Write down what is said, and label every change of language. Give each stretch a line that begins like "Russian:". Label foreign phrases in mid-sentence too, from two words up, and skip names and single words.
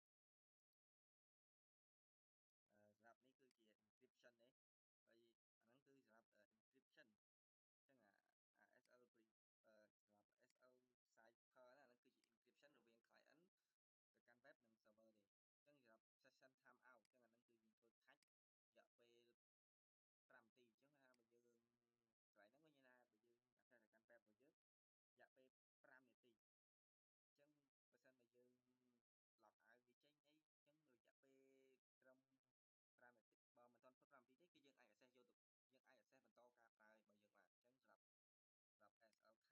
Khmer: សម្រាប់នេះគឺជា encryption ទេហើយអាហ្នឹងគឺសម្រាប់ encryption អញ្ចឹងអា SL សម្រាប់
English: SL cipher
Khmer: ណាហ្នឹងគឺជា encryption រវាង client ទៅកាន់ web និង server ទេអញ្ចឹងសម្រាប់
English: session time out
Khmer: អញ្ចឹងអាហ្នឹងគឺយើងធ្វើខាច់រយៈពេល5នាទីអញ្ចឹងថាបើយើងកន្លែងហ្នឹងវិញថាបើយើង access ទៅកាន់ web របស់យើងរយៈពេល5នាទីអញ្ចឹងបើសិនបើយើង
English: log out
Khmer: វាចេញអីអញ្ចឹងរយៈពេលត្រឹម5នាទីបើមិនទាន់ផុត5នាទីទេគឺយើងអាច access យកទៅយើងអាច access បន្តការប្រើរបស់យើងបានអញ្ចឹងសម្រាប់